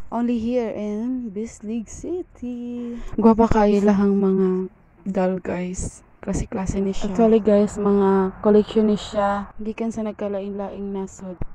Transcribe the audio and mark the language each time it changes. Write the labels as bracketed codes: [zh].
[en] Only here in Bislig City. [ceb] Gwapa kayo lahang mga doll, guys. Klase-klase ni siya. Actually, guys, mga collection ni siya. Gikan sa nagkalain-laing nasod.